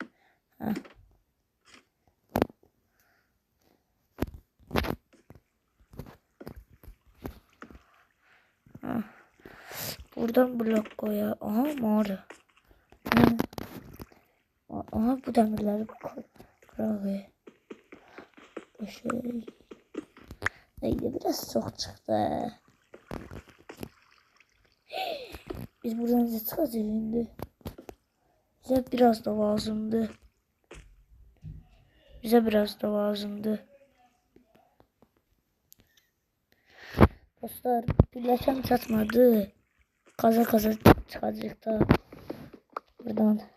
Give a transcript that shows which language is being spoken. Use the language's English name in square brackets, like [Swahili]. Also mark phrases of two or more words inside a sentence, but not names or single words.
[Turkish] Buradan blok koya. Aha mağara. Aha bu demirleri kıralım. Şöyle. Neydi biraz çok çıktı. [Azerbaijani] Biz buradan necə çıxacağıq indi? Bizə biraz da lazımdır. Bizə biraz da lazımdır. Dostlar, birləşəm çatmadı. Kaza çıxacaq da. Buradan.